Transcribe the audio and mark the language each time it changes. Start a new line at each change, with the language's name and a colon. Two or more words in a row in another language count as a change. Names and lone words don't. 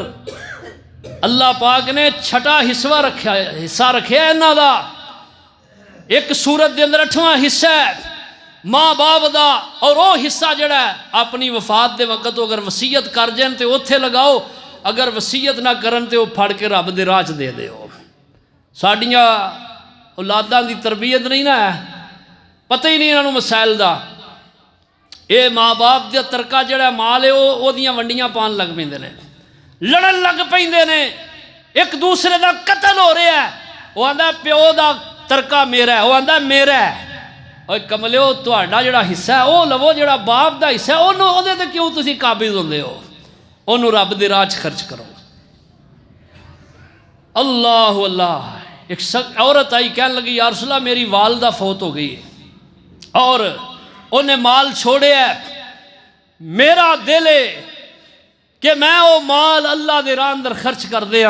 Punjabi: اللہ پاک نے چھٹا حصہ رکھیا ہے انہاں دا، ایک سورت دے اندر 8واں حصہ ہے ماں باپ دا، اور وہ حصہ جڑا ہے اپنی وفات دے وقت اگر وصیت کر جائیں تو اوتھے لگاؤ، اگر وصیت نہ کرن تو وہ پھڑ کے رب دے راہ دے دیو۔ ساڈیاں اولاداں دی تربیت نہیں نا ہے، پتہ ہی نہیں انہاں نوں مسائل دا، اے ماں باپ دا ترکہ جڑا مال ہے وہ دیاں ونڈیاں پان لگ پیندے نے، لڑن لگ پیندے نے، ایک دوسرے دا قتل ہو رہا ہے، وہ آندا پیو دا ترکہ میرا ہے، وہ آندا میرا ہے۔ اوے کملیو تہاڈا جڑا حصہ ہے وہ لو، جڑا باپ دا حصہ ہے اونوں اودے تے کیوں تسی قابض ہوندے ہو؟ انہوں رب دے راہ خرچ کرو۔ اللہ اللہ۔
Urdu: ایک عورت آئی کہنے لگی
Arabic: یا رسول اللہ
Urdu: میری والدہ فوت ہو گئی ہے اور انہیں مال چھوڑے ہے، میرا دل ہے کہ میں وہ مال
Punjabi: اللہ دے راہ اندر
Urdu: خرچ کر دیا۔